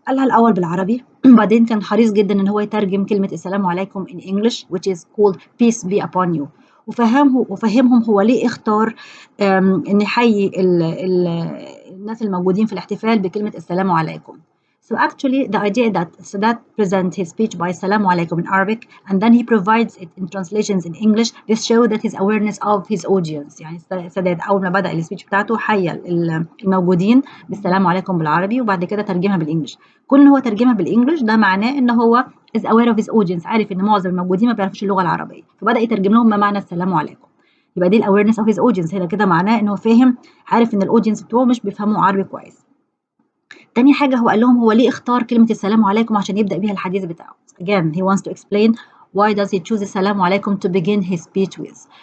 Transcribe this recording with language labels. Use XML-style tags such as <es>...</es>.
<ar>قالها الأول بالعربي وبعدين كان حريص جدا إن هو يترجم كلمة السلام عليكم</ar> <en>in English which is called peace be upon you،</en> <ar>وفهمهم هو ليه اختار إن يحيي الناس الموجودين في الاحتفال بكلمة السلام عليكم.</ar> <en>So actually, the idea that Sadat presents his speech by Assalamu alaikum in Arabic and then he provides it in translations in English. This shows that his awareness of his audience.</en> <ar>يعني سادات أول ما بدأ السبيتش بتاعته حيا الموجودين بالسلام عليكم بالعربي وبعد كده ترجمها بالإنجلش. كون إن هو ترجمها بالإنجلش ده معناه إن هو</ar> <en>is aware of his audience،</en> <ar>عارف إن معظم الموجودين ما بيعرفوش اللغة العربية، فبدأ يترجم لهم ما معنى السلام عليكم. يبقى دي</ar> <en>awareness of his audience،</en> <ar>هنا كده معناه إن هو فاهم، عارف إن الأودينس بتوعه مش بيفهموا عربي كويس. تاني حاجة هو قال لهم هو ليه اختار كلمة السلام عليكم عشان يبدأ بيها الحديث بتاعه.</ar> <en>Again, he wants to explain why does he choose</en> <ar>السلام عليكم</ar> <en>to begin his speech with.</en>